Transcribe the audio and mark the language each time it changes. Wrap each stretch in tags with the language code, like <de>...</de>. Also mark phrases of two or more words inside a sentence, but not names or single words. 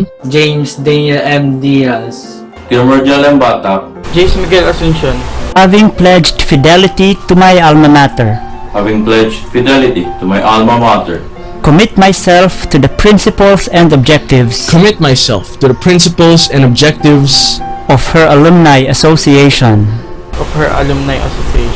<en>James Daniel M. Diaz, Gilmordial M. Batak, James Miguel Asuncion, having pledged fidelity to my alma mater, having pledged fidelity to my alma mater, commit myself to the principles and objectives commit myself to the principles and objectives of her alumni association, of her Alumni Association,</en>